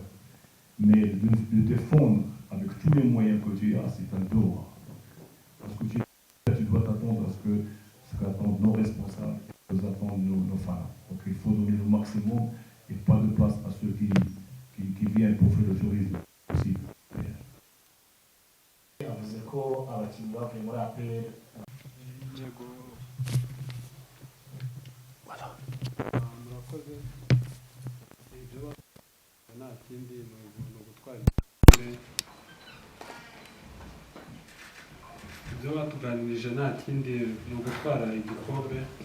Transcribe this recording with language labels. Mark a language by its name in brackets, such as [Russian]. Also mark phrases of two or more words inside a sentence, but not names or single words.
[French] Mais de défendre avec tous les moyens que tu as, c'est un devoir. Parce que tu dois t'attendre à ce qu'attendent nos responsables et ce qu'attendent nos fans. Donc il faut donner le maximum et pas de place à ceux qui viennent pour faire le tourisme possible. [Kinyarwanda] yavuze ko abakinnyi bavuye muri APR murakoze ibyo nta kindi ni ugutwara ibyo batuganirije nta kindi ni ugutwara igikombe.